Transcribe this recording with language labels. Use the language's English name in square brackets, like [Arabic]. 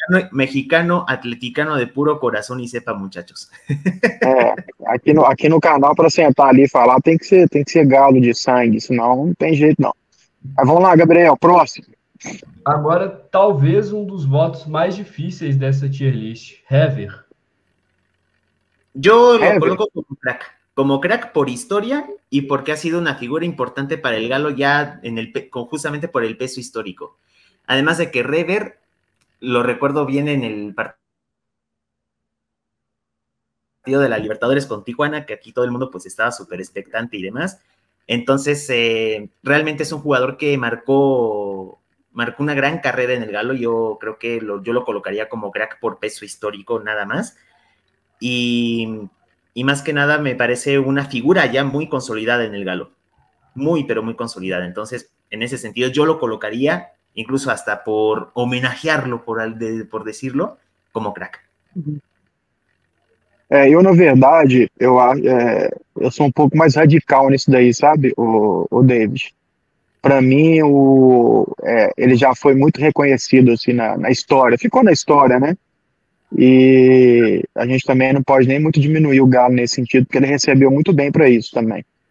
[Portuguese] Mexicano, atleticano de puro coração e cepa, muchachos. Aqui no canal, para sentar ali e falar, tem que ser galo de sangue, senão não tem jeito não. Mas vamos lá, Gabriel, próximo. Agora, talvez um dos votos mais difíceis dessa tier list, Hever. [Spanish] Yo lo coloco como crack por historia y porque ha sido una figura importante para el Galo ya justamente por el peso histórico. Además de que Hever, lo recuerdo bien en el partido de la Libertadores con Tijuana, que aquí todo el mundo pues estaba súper expectante y demás. Entonces, realmente es un jugador que marcó una gran carrera en el Galo. Yo creo que yo lo colocaría como crack por peso histórico nada más. Y más que nada me parece una figura ya muy consolidada en el Galo. Muy, pero muy consolidada. Entonces, en ese sentido, yo lo colocaría, incluso hasta por homenajearlo, por decirlo, como crack. [Portuguese] Eu, na verdade, eu sou um pouco mais radical nisso daí, sabe, o David? Para mim, ele já foi muito reconhecido assim, na história, ficou na história, né? E a gente também não pode nem muito diminuir o Galo nesse sentido, porque ele recebeu muito bem para isso também.